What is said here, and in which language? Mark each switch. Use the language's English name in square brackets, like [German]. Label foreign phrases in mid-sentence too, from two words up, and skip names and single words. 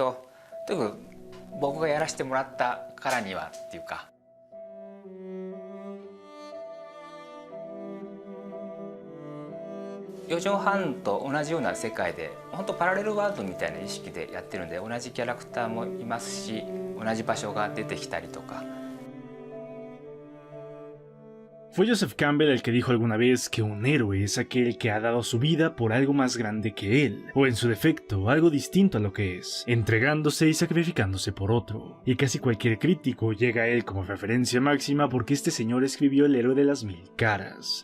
[Japanese] ど、とにかく僕がやらせてもらったからにはっていうか。4畳半と同じような世界で本当パラレルワールドみたいな意識でやってるんで、同じキャラクターもいますし、同じ場所が出てきたりとか。 [Spanish] Fue Joseph Campbell el que dijo alguna vez que un héroe es aquel que ha dado su vida por algo más grande que él, o en su defecto, algo distinto a lo que es, entregándose y sacrificándose por otro. Y casi cualquier crítico llega a él como referencia máxima porque este señor escribió El héroe de las 1000 caras.